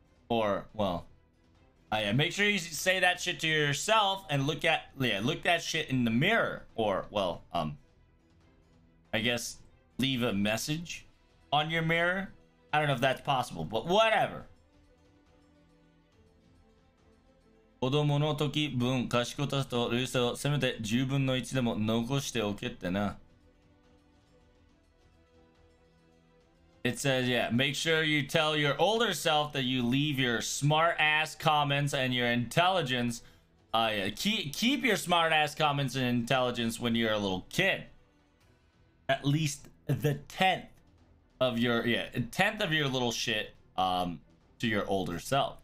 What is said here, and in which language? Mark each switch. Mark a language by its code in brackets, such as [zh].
[en] Or, well, make sure you say that shit to yourself and look that shit in the mirror. Or, well, I guess leave a message on your mirror. I don't know if that's possible, but whatever. [ja] 子供の時分賢さと類性をせめて10分の1でも残しておけってな。 [en] It says, make sure you tell your older self that you leave your smart ass comments and your intelligence. Keep your smart ass comments and intelligence when you're a little kid. At least the 10th of your little shit to your older self.